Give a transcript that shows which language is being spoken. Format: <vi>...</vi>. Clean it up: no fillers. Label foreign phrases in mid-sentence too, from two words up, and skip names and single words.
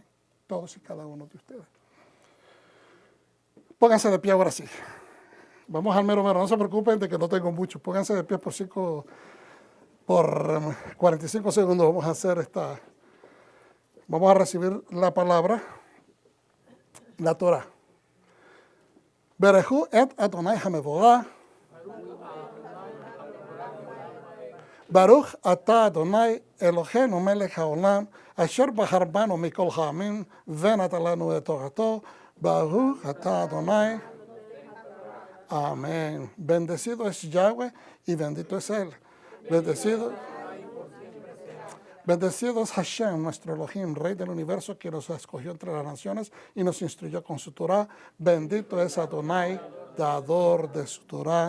<es>Todos y cada uno de ustedes. Pónganse de pie ahora sí. Vamos al mero. No se preocupen de que no tengo mucho. Pónganse de pie por 45 segundos. Vamos a hacer vamos a recibir la palabra, la Torah.</es> <he>ברכו את אדוני המבורך. ברוך אתה אדוני אלוהינו מלך העולם אשר בחר בנו מכל העמים, ונתן לנו את תורתו. ברוך אתה אדוני.</he> <es>Amén. Bendecido es Yahweh y bendito es Él. Bendecido es Hashem, nuestro Elohim, Rey del universo, que nos escogió entre las naciones y nos instruyó con su Torah. Bendito es Adonai, dador de su Torah.</es>